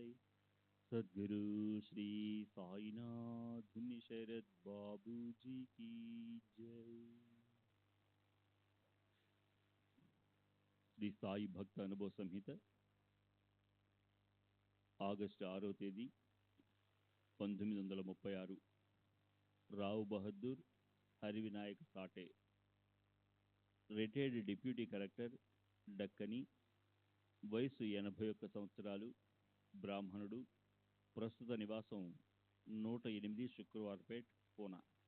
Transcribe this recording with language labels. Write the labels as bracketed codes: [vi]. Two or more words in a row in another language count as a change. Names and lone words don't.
[hi] सद्गुरु श्री साईनाथ धुनि शरद बाबू जी की जय। [te] శ్రీ సాయి భక్త అనుభవ సంహిత ఆగస్టు 6వ తేదీ 1936. రావు బహదూర్ హరివినాయక సాటే, [en] retired deputy collector, [te] డక్కని, వయసు 81 సంవత్సరాలు, బ్రాహ్మణుడు, ప్రస్తుత నివాసం 108 శుక్రవారపేట్, పూనా.